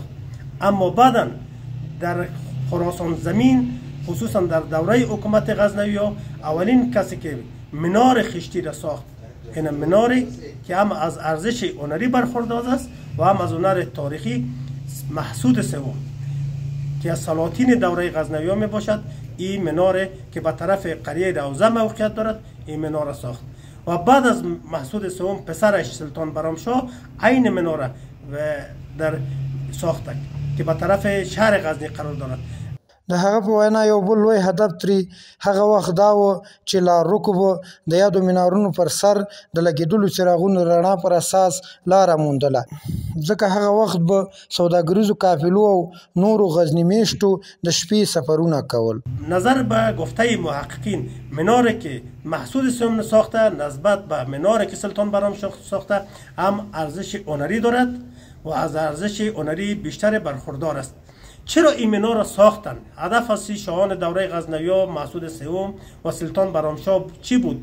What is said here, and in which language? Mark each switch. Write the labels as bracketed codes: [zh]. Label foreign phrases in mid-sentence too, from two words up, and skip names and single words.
[fa] اما بعدا در خراسان زمین خصوصا در دوره حکومت غزنوی اولین کسی که منار خشتی را ساخت این مناری که هم از ارزش هنری برخوردار است و هم از هنر تاریخی مسعود سوم که از سلاطین دوره غزنوی می باشد. این مناره که به طرف قریه روضه موقعیت دارد این منار را ساخت و بعد از مسعود سوم پسرش سلطان برامشاه عین مناره در ساخته که به طرف شهر غزنی قرار دارد. [ps] د هغه په وینا یو بل لوی هدف ترې هغه وخت دا و چې لارروکو به د یادو منارونو پر سر د لګېدلو څراغونو رڼا پر اساس لاره موندله، ځکه هغه وخت به سوداګریزو قافلو او نورو غزني میشتو د شپې سفرونه کول. [fa] نظر به گفته محققین مناری که مسعود سوم ساخته نسبت به مناری که سلطان برامشاه ساخته هم ارزش هنری دارد و از ارزش هنری بیشتر برخوردار است. چرا این منار را ساختن؟ هدف از شاهان دوره غزنوی مسعود سوم و سلطان برامشاه چی بود؟